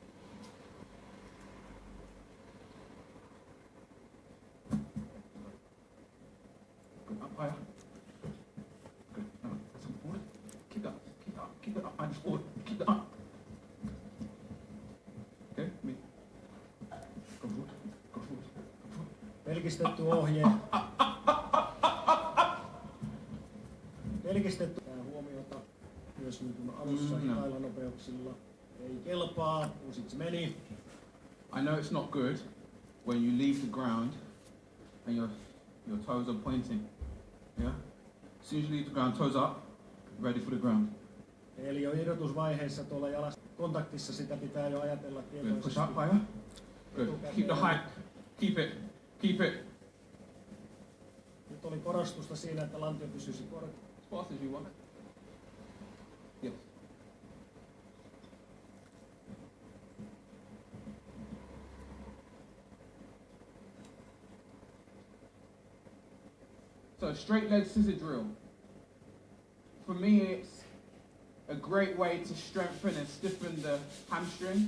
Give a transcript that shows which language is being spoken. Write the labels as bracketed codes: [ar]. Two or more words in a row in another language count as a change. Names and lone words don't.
[en] Good, up higher. Good. No, some forward. Keep it up. Keep it up. Keep it up. And forward. Keep it up. Okay, me. Go forward. Go forward. Go forward. [fi] Pelkistetty ohje. Pelkistetty huomiota myös niin kuin alussa hitailla nopeuksilla. Ei kelpaa, sit se meni. [en] I know it's not good when you leave the ground and your toes are pointing. Yeah? As soon as you leave the ground, toes up, ready for the ground. [fi] Eli jo irrotusvaiheessa tuolla jalassa kontaktissa sitä pitää jo ajatella tietoisesti. [en] Push up higher. Good. Keep the height. Keep it. Keep it. [fi] Nyt oli korostusta siinä, että lantio pysyisi korkealla. [en] As fast as you want. Yes. So straight leg scissor drill. For me, it's a great way to strengthen and stiffen the hamstring.